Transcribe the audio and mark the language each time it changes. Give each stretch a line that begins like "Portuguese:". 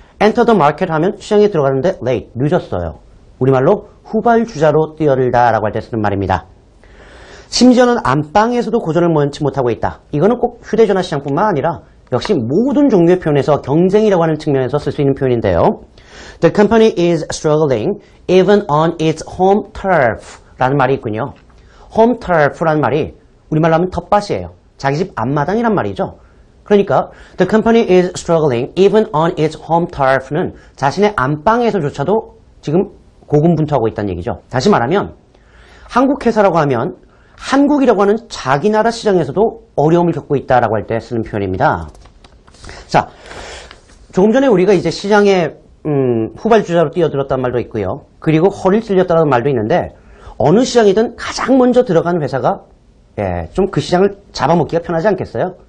English: enter the market
Korean: 하면 시장에 들어가는데 late, 늦었어요. 우리말로 후발주자로 뛰어들다 라고 할 때 쓰는 말입니다. 심지어는 안방에서도 고전을 면치 못하고 있다. 이거는 꼭 휴대전화 시장뿐만 아니라 역시 모든 종류의 표현에서 경쟁이라고 하는 측면에서 쓸 수 있는 표현인데요.
English: The company is struggling even on its home turf
Korean: 라는 말이 있군요. home turf라는 말이 우리말로 하면 텃밭이에요. 자기 집 앞마당이란 말이죠. 그러니까
English: the company is struggling even on its home turf
Korean: 는 자신의 안방에서조차도 지금 고군분투하고 있다는 얘기죠. 다시 말하면 한국 회사라고 하면 한국이라고 하는 자기 나라 시장에서도 어려움을 겪고 있다라고 할 때 쓰는 표현입니다. 자, 조금 전에 우리가 이제 시장에 후발주자로 뛰어들었다는 말도 있고요. 그리고 허리를 찔렸다는 말도 있는데 어느 시장이든 가장 먼저 들어간 회사가 좀 그 시장을 잡아먹기가 편하지 않겠어요?